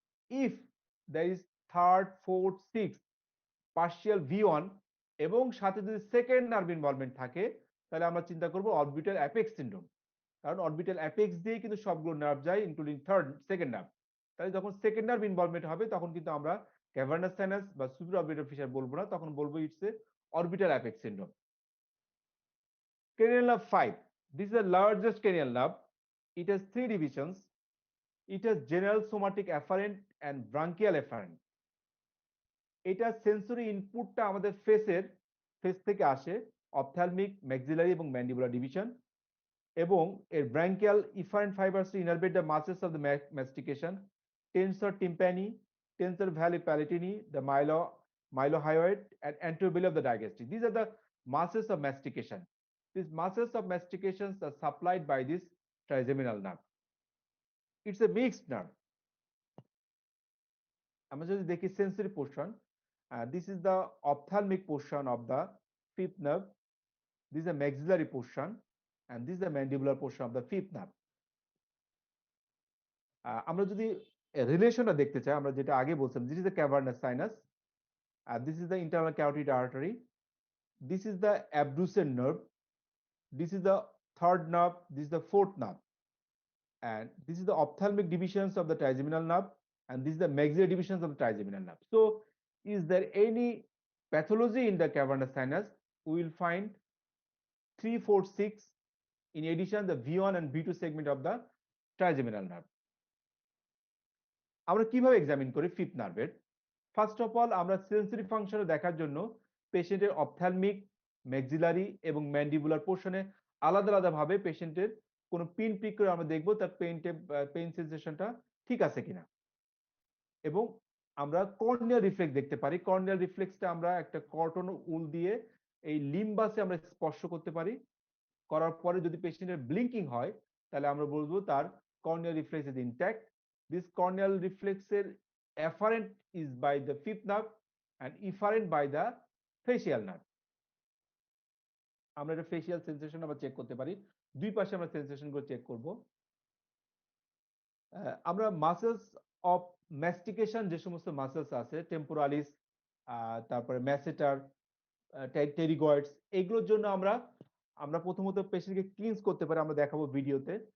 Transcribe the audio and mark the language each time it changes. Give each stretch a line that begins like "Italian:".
English: If there is third, fourth, sixth partial
Bangla: V1 এবং সাথে যদি সেকেন্ড নার্ভ ইনভলভমেন্ট থাকে, তাহলে আমরা চিন্তা করব অরবিটাল অ্যাপেক্স সিনড্রোম। কারণ অরবিটাল অ্যাপেক্স দিয়ে কিন্তু সবগুলো নার্ভ যায় ইনক্লুডিং থার্ড, সেকেন্ড নার্ভ। তাহলে যখন সেকেন্ড নার্ভ ইনভলভমেন্ট হবে তখন কিন্তু আমরা ক্যাভার্নাস সাইনাস বা সুপিরিয়র অরবিটাল ফিশার বলবো না, তখন বলবো
English: It's a orbital apex syndrome. Cranial nerve 5. This is the largest cranial nerve. It has three divisions. It has general somatic afferent and branchial afferent.
Bangla: এটা সেন্সরি ইনপুটটা আমাদের face থেকে আসে, ophthalmic, maxillary এবং mandibular division, এবং এর ব্র্যাঙ্কিয়াল efferent fibres ইনারভেট the muscles of the মাস্টিকেশন, tensor tympani, tensor valley প্যালেটিনি,
English: The mylohyoid and anterior of the digestive. These are the muscles of mastication. These muscles of mastication are supplied by this trigeminal nerve. It's a mixed nerve.
Bangla: আমরা যদি দেখি
English: sensory portion, this is the ophthalmic portion of the fifth nerve, this is the maxillary portion, and this is the mandibular portion of the fifth nerve.
Bangla: আমরা যদি রিলেশনটা দেখতে চাই, আমরা যেটা আগে বলছিলাম,
English: this is the cavernous sinus, this is the internal carotid artery, this is the abducens nerve, this is the third nerve, this is the fourth nerve, and this is the ophthalmic divisions of the trigeminal nerve, and this is the maxillary divisions of the trigeminal nerve. So is there any pathology in the cavernous sinus? We will find 3, 4, 6, in addition the V1 and V2 segment of the trigeminal nerve.
Bangla: আমরা কিভাবে examine করি fifth নার্ভের? First of all আমরা sensory ফাংশনে দেখার জন্য পেশেন্টের ophthalmic, maxillary এবং ম্যান্ডিবুলার পোর্শনে আলাদা আলাদা ভাবে পেশেন্টের কোনো পিন পিক করে আমরা দেখবো তার পেইন সেন্সেশনটা ঠিক আছে কিনা। এবং আমরা কর্নিয়াল রিফ্লেক্স দেখতে পারি। কর্নিয়াল রিফ্লেক্সটা আমরা একটা কটন উল দিয়ে এই লিম্বাসে আমরা স্পর্শ করতে পারি। করার পরে যদি পেশেন্টের ব্লিঙ্কিং হয়, তাহলে আমরা বলবো তার corneal reflex is intact.
English: This corneal রিফ্লেক্সের afferent is by the fifth nerve and efferent by the facial nerve.
Bangla: আমরা এটা ফেসিয়াল সেন্সেশন আমরা চেক করতে পারি, দুই পাশে আমরা সেন্সেশন গুলো চেক করব। আমরা মাসেলস অফ ম্যাস্টিকেশন যে সমস্ত মাসেলস আছে, টেম্পোরালিস, তারপরে ম্যাসেটার, টেরিগয়েডস, এগুলোর জন্য আমরা প্রথমত পেশেন্টকে ক্লিনস করতে পারি। আমরা দেখাবো ভিডিওতে।